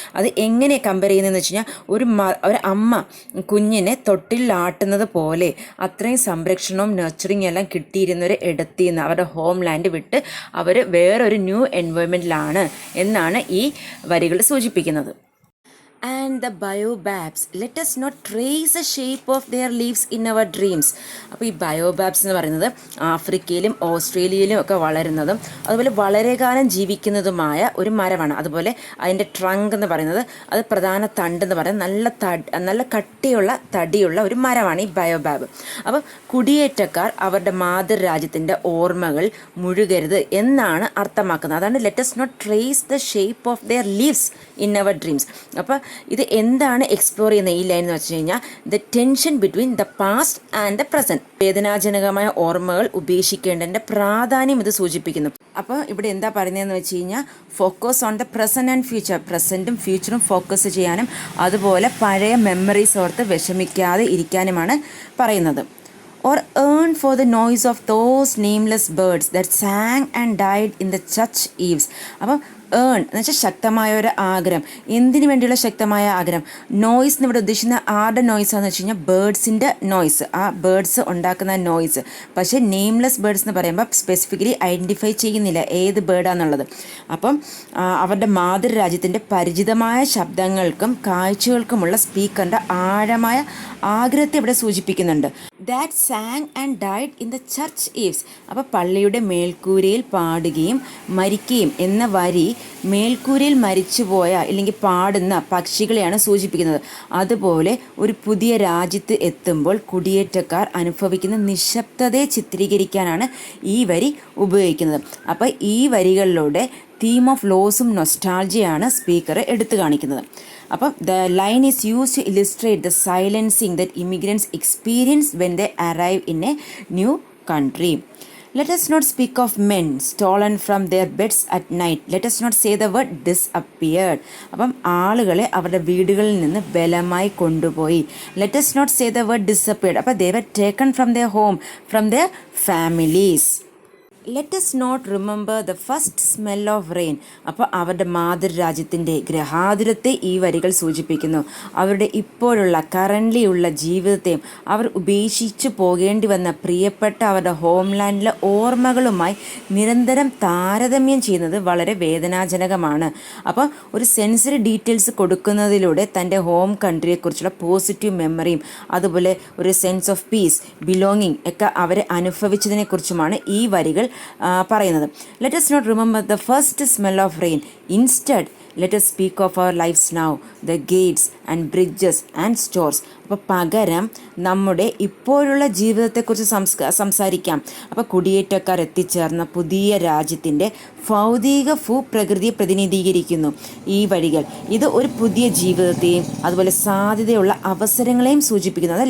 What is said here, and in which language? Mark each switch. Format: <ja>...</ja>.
<ml>അത് എങ്ങനെ കമ്പയർ ചെയ്യുന്നതെന്ന് വെച്ച് കഴിഞ്ഞാൽ ഒരു അമ്മ കുഞ്ഞിനെ തൊട്ടിലാട്ടുന്നത് പോലെ അത്രയും സംരക്ഷണവും നർച്ചറിങ് എല്ലാം കിട്ടിയിരുന്നൊരു ഇടത്തിൽ നിന്ന് അവരുടെ ഹോംലാൻഡ് വിട്ട് അവർ വേറൊരു ന്യൂ എൻവയോൺമെൻറ്റിലാണ് എന്നാണ് ഈ വരികൾ സൂചിപ്പിക്കുന്നത്.</ml> <en>And the biobabs, let us not trace the shape of their leaves in our dreams.</en> <ml>അപ്പോൾ ഈ ബയോബാബ്സ് എന്ന് പറയുന്നത് ആഫ്രിക്കയിലും ഓസ്ട്രേലിയയിലും ഒക്കെ വളരുന്നതും അതുപോലെ വളരെ കാലം ജീവിക്കുന്നതുമായ ഒരു മരമാണ്. അതുപോലെ അതിൻ്റെ ട്രങ്ക് എന്ന് പറയുന്നത്, അത് പ്രധാന തണ്ട് എന്ന് പറയുന്നത് നല്ല കട്ടിയുള്ള തടിയുള്ള ഒരു മരമാണ് ഈ ബയോബാബ്. അപ്പം കുടിയേറ്റക്കാർ അവരുടെ മാതൃരാജ്യത്തിൻ്റെ ഓർമ്മകൾ മുഴുകരുത് എന്നാണ് അർത്ഥമാക്കുന്നത്.</ml> <en>അതാണ് let us not trace the shape of their leaves in our dreams.</en> <ml>അപ്പോൾ ഇത് എന്താണ് എക്സ്പ്ലോർ ചെയ്യുന്ന ഈ ലൈൻ എന്ന് വെച്ച് കഴിഞ്ഞാൽ</ml> <en>The tension between the past and the present.</en> <ml>വേദനാജനകമായ ഓർമ്മകൾ ഉപേക്ഷിക്കേണ്ടതിൻ്റെ പ്രാധാന്യം ഇത് സൂചിപ്പിക്കുന്നു. അപ്പോൾ ഇവിടെ എന്താ പറയുന്നതെന്ന് വെച്ച് കഴിഞ്ഞാൽ</ml> <en>focus on the present and future,</en> <ml>പ്രസൻറ്റും ഫ്യൂച്ചറും focus ചെയ്യാനും അതുപോലെ പഴയ മെമ്മറീസ് ഓർത്ത് വിഷമിക്കാതെ ഇരിക്കാനുമാണ് പറയുന്നത്.</ml> <en>Or yearn for the noise of those nameless birds that sang and died in the church eaves.</en> <ml>അപ്പം ഏൺ എന്ന് വെച്ചാൽ ശക്തമായ ഒരു ആഗ്രഹം. എന്തിനു വേണ്ടിയുള്ള ശക്തമായ ആഗ്രഹം? നോയ്സ് എന്ന് ഇവിടെ ഉദ്ദേശിക്കുന്ന ആരുടെ നോയ്സാന്ന് വെച്ച് കഴിഞ്ഞാൽ ബേർഡ്സിൻ്റെ നോയ്സ്, ആ ബേർഡ്സ് ഉണ്ടാക്കുന്ന നോയ്സ്. പക്ഷേ നെയിംലെസ് ബേർഡ്സ് എന്ന് പറയുമ്പോൾ സ്പെസിഫിക്കലി ഐഡൻറ്റിഫൈ ചെയ്യുന്നില്ല ഏത് ബേർഡാന്നുള്ളത്. അപ്പം അവരുടെ മാതൃരാജ്യത്തിൻ്റെ പരിചിതമായ ശബ്ദങ്ങൾക്കും കാഴ്ചകൾക്കുമുള്ള സ്പീക്കറിൻ്റെ ആഴമായ ആഗ്രഹത്തെ ഇവിടെ സൂചിപ്പിക്കുന്നുണ്ട്.</ml> <en>That sang and died in the church eaves.</en> <ml>അപ്പോൾ പള്ളിയുടെ മേൽക്കൂരയിൽ പാടുകയും മരിക്കുകയും എന്ന വരി മേൽക്കൂരയിൽ മരിച്ചുപോയ അല്ലെങ്കിൽ പാടുന്ന പക്ഷികളെയാണ് സൂചിപ്പിക്കുന്നത്. അതുപോലെ ഒരു പുതിയ രാജ്യത്ത് എത്തുമ്പോൾ കുടിയേറ്റക്കാർ അനുഭവിക്കുന്ന നിശബ്ദതയെ ചിത്രീകരിക്കാനാണ് ഈ വരി ഉപയോഗിക്കുന്നത്. അപ്പോൾ ഈ വരികളിലൂടെ തീം ഓഫ് ലോസും നൊസ്റ്റാൾജിയാണ് സ്പീക്കർ എടുത്തു കാണിക്കുന്നത്.</ml> <en>അപ്പം the line is use to illustrate the silencing that immigrants experience when they arrive in a new country. Let us not speak of men stolen from their beds at night. Let us not say the word disappeared.</en> <ml>അപ്പം ആളുകളെ അവരുടെ വീടുകളിൽ നിന്ന് ബലമായി കൊണ്ടുപോയി.</ml> <en>Let us not say the word disappeared.</en> <ml>അപ്പം</ml> <en>they were taken from their home, from their families. Let us not remember the first smell of rain.</en> <ml>അപ്പോൾ അവരുടെ മാതൃരാജ്യത്തിൻ്റെ ഗ്രഹാതുരത്തെ ഈ വരികൾ സൂചിപ്പിക്കുന്നു. അവരുടെ ഇപ്പോഴുള്ള കറൻ്റ്ലി ഉള്ള ജീവിതത്തെയും അവർ ഉപേക്ഷിച്ച് പോകേണ്ടി വന്ന പ്രിയപ്പെട്ട അവരുടെ ഹോംലാൻഡിലെ ഓർമ്മകളുമായി നിരന്തരം താരതമ്യം ചെയ്യുന്നത് വളരെ വേദനാജനകമാണ്. അപ്പോൾ ഒരു സെൻസറി ഡീറ്റെയിൽസ് കൊടുക്കുന്നതിലൂടെ തൻ്റെ ഹോം കൺട്രിയെക്കുറിച്ചുള്ള പോസിറ്റീവ് മെമ്മറിയും അതുപോലെ ഒരു സെൻസ് ഓഫ് പീസ്, ബിലോങ്ങിങ് ഒക്കെ അവരെ അനുഭവിച്ചതിനെക്കുറിച്ചുമാണ് ഈ വരികൾ പറയുന്നത്.</ml> <en>Let us not remember the first smell of rain. Instead, let us speak of our lives now, the gates and bridges and stores.</en> <ml>അപ്പോൾ പകരം നമ്മുടെ ഇപ്പോഴുള്ള ജീവിതത്തെക്കുറിച്ച് സംസാരിക്കാം. അപ്പോൾ കുടിയേറ്റക്കാർ എത്തിച്ചേർന്ന പുതിയ രാജ്യത്തിൻ്റെ ഭൗതിക ഭൂപ്രകൃതിയെ പ്രതിനിധീകരിക്കുന്നു ഈ വരികൾ. ഇത് ഒരു പുതിയ ജീവിതത്തെയും അതുപോലെ സാധ്യതയുള്ള അവസരങ്ങളെയും സൂചിപ്പിക്കുന്നത്.</ml>